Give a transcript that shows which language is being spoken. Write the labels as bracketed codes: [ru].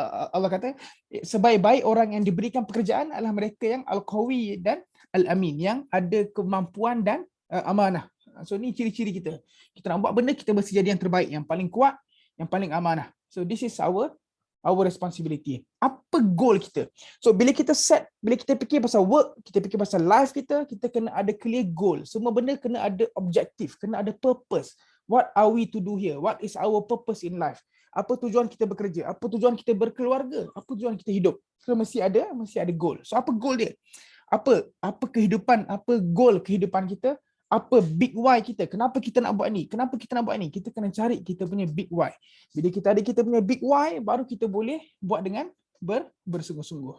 [ms] Allah kata sebaik-baik orang yang diberikan pekerjaan adalah mereka yang al-qawi dan al-amin, yang ada kemampuan dan amanah. So ni ciri-ciri kita. Kita nak buat benda, kita mesti jadi yang terbaik, yang paling kuat, yang paling amanah. [en] So this is our responsibility. [ms] Apa goal kita? So bila kita fikir pasal work, kita fikir pasal life kita kena ada clear goal. Semua benda kena ada objektif, kena ada purpose. [en] What are we to do here? What is our purpose in life? [ms] Apa tujuan kita bekerja? Apa tujuan kita berkeluarga? Apa tujuan kita hidup? So mesti ada goal. So apa goal dia? Apa kehidupan, apa goal kehidupan kita? Apa big why kita? Kenapa kita nak buat ni? Kenapa kita nak buat ni? Kita kena cari kita punya big why. Bila kita ada kita punya big why, baru kita boleh buat dengan bersungguh-sungguh.